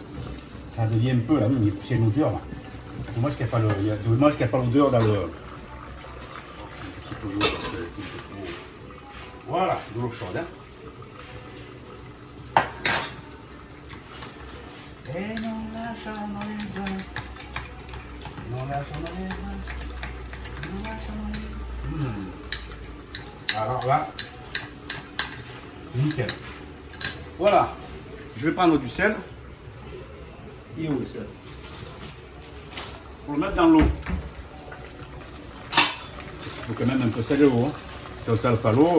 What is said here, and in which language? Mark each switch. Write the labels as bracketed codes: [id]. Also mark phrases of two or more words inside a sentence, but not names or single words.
[fr] Ça devient un peu là, c'est une odeur là. Dommage qu'il n'y a pas l'odeur dans le. Un petit peu d'eau. Voilà, de l'eau chaude. Hein. [it] Et non lasciamo le due. Non lasciamo le due. Non lasciamo le due. [fr] Alors là, c'est nickel. Voilà, je vais prendre du sel. Il est où le sel? Pour le mettre dans l'eau. Il faut quand même un peu saler l'eau. Hein. Si on ne sale pas l'eau.